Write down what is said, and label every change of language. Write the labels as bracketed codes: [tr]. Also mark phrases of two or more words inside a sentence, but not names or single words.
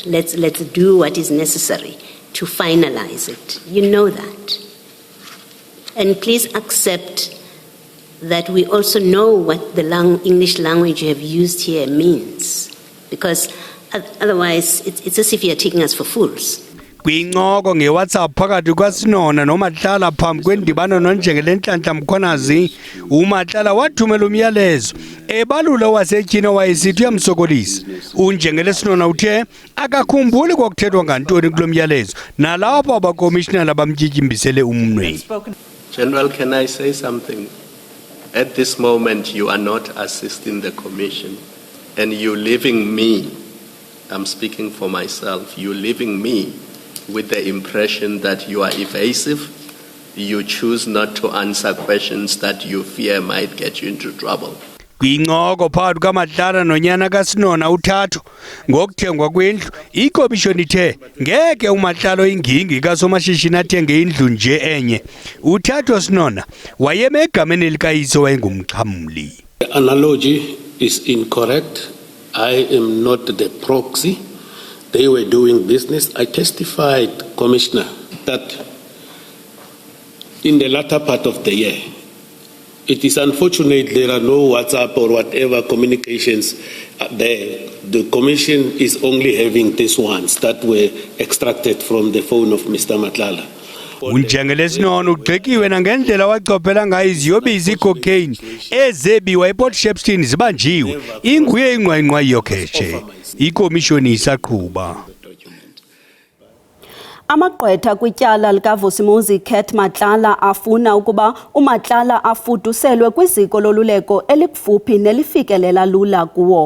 [en] Let's do what is necessary to finalize it. You know that. And please accept that we also know what the English language you have used here means, because otherwise it's as if you're taking us for fools. [xh] Kwincoko ngeWhatsApp phakathi kwaSinona noMatlala phambi kwendibano noNjengele Nhlanhla Mkhwanazi, uMatlala wathumela umyalezo ebalula wasetyhini wayesithi uyamsokolisa. UNjengele Sinona uthe akakhumbuli kokuthethwa ngantoni kulo myalezo nalapho abakomishinala bamtyityimbisele umnweni. [en] General, can I say something? At this moment, you are not assisting the commission, and you're leaving me, I'm speaking for myself, you're leaving me with the impression that you are evasive, you choose not to answer questions that you fear might get you into trouble. [xh] Kwincoko phakathi kaMatlala nonyana kaSinona uThatho ngokuthengwa kwendlu, ikomishoni ithe ngeke uMatlala oyingingi kasomashishini athenge indlu nje enye. uThatho Sinona wayeme egameni elikayise wayengumxhamli. [en] The analogy is incorrect. I am not the proxy. They were doing business. I testified, Commissioner, that in the latter part of the year, it is unfortunate there are no WhatsApp or whatever communications there. The Commission is only having these ones that were extracted from the phone of Mr. Matlala. [xh] uNjengele Sinona ugxikiwe nangendlela wacophela ngayo iziyobisi cocaine ezebiwa ePort Shepstone zibanjiwe. Inguye ingqwengqwa yokhetshe. Ikomishoni isaqhuba. Amagqwetha kwityala likaVusimuzi Kate Matlala afuna ukuba uMatlala afuduselwe kwiziko loluleko elikufuphi nelifikelela lula kuwo.